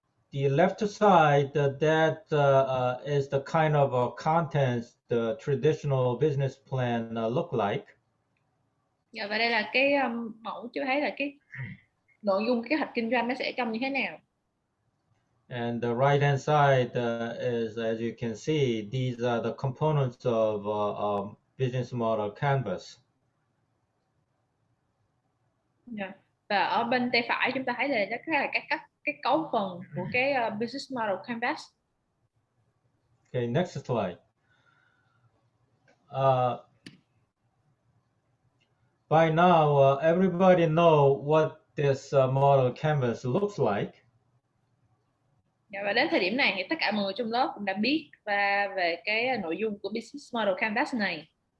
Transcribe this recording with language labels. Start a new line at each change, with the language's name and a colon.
English: The left side, that is the kind of contents the traditional business plan look like.
Vietnamese: Và đây là cái mẫu cho thấy là cái nội dung kế hoạch kinh doanh nó sẽ trông như thế nào.
English: And the right hand side is, as you can see, these are the components of business model canvas.
Vietnamese: Và ở bên tay phải chúng ta thấy là nó là các cấu phần của cái business model canvas.
English: Okay, next slide. By now, everybody know what this model canvas looks like.
Vietnamese: Và đến thời điểm này thì tất cả mọi người trong lớp cũng đã biết về cái nội dung của business model canvas này.